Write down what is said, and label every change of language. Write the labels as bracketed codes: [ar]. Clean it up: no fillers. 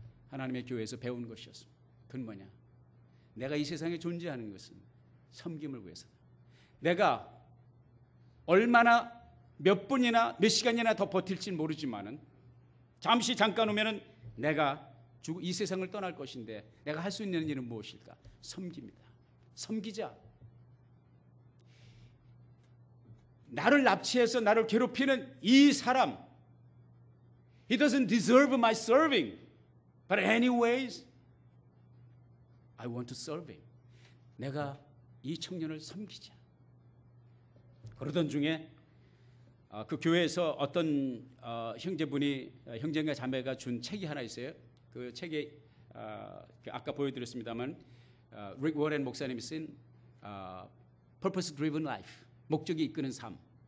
[ko] 하나님의 교회에서 배운 것이었습니다. 그건 뭐냐? 내가 이 세상에 존재하는 것은 섬김을 위해서다. 내가 얼마나 몇 분이나 몇 시간이나 더 버틸지 모르지만은 잠깐 오면은 내가 이 세상을 떠날 것인데 내가 할 수 있는 일은 무엇일까? 섬깁니다. 섬기자. 나를 납치해서 나를 괴롭히는 이 사람, [en] He doesn't deserve my serving, but anyways, I want to serve him. [ko] 내가 이 청년을 섬기자. 그러던 중에 그 교회에서 어떤 형제분이 형제가 자매가 준 책이 하나 있어요. 그 책에 아까 보여드렸습니다만 릭 워렌 목사님이 쓴 Purpose Driven Life, 목적이 이끄는 삶.